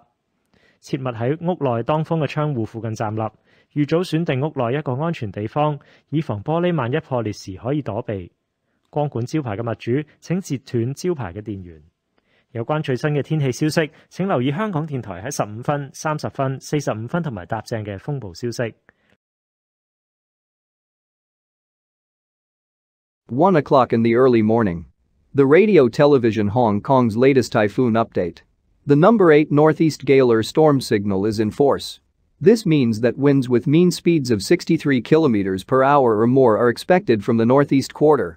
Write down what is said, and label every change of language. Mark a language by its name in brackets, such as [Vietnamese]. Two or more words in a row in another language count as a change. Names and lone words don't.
[Cantonese] 切勿喺屋內當風嘅窗戶附近站立，預早選定屋內一個安全地方，以防玻璃萬一破裂時可以躲避。光管招牌嘅物主請截斷招牌嘅電源。有關最新嘅天氣消息，請留意香港電台喺15分、30分、45分同埋踏正嘅風暴消息。 [English] 1 o'clock in the early morning. The Radio Television Hong Kong's latest typhoon update. The number 8 northeast gale storm signal is in force. This means that winds with mean speeds of 63 km per hour or more are expected from the northeast quarter.